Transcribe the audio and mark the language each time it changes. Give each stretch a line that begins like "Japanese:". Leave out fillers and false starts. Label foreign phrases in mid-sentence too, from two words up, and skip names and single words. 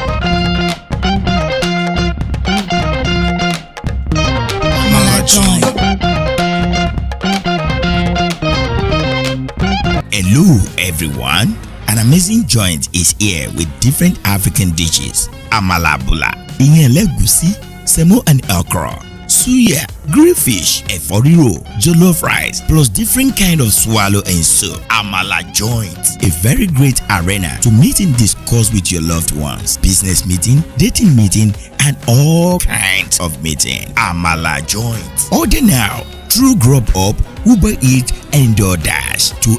English: Amala John. Hello everyone. An amazing joint is here with different African dishes. Amala bula,
Yoruba: ìyẹn ẹlẹ́gùṣí,
English: semo and okra, suya, grilled fish,
Yoruba: ẹ̀fọ́ rírò,
English: jollof rice, plus different kind of swallow and soup. Amala joint, a very great arena to meet and discuss with your loved ones, business meeting, dating meeting, and all kinds of meeting. Amala joint. Order now through Grubhub, Uber Eats, and DoorDash.